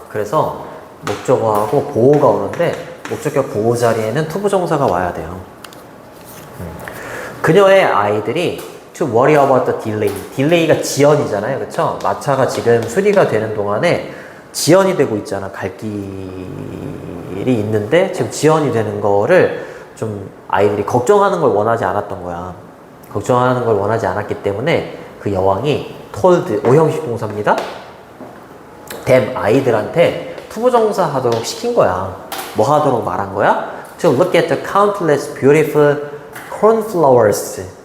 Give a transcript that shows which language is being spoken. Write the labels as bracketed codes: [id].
[ko] 그래서 목적어하고 보호가 오는데 목적격 보호 자리에는 투부정사가 와야 돼요. 그녀의 아이들이 [en] to worry about the delay. [ko] 딜레이가 지연이잖아요. 그쵸? 마차가 지금 수리가 되는 동안에 지연이 되고 있잖아. 갈 길이 있는데 지금 지연이 되는 거를 좀 아이들이 걱정하는 걸 원하지 않았던 거야. 걱정하는 걸 원하지 않았기 때문에 그 여왕이 told, 오형식 동사입니다. them, 아이들한테 투부정사 하도록 시킨 거야. 뭐 하도록 말한 거야? [en] To look at the countless beautiful cornflowers.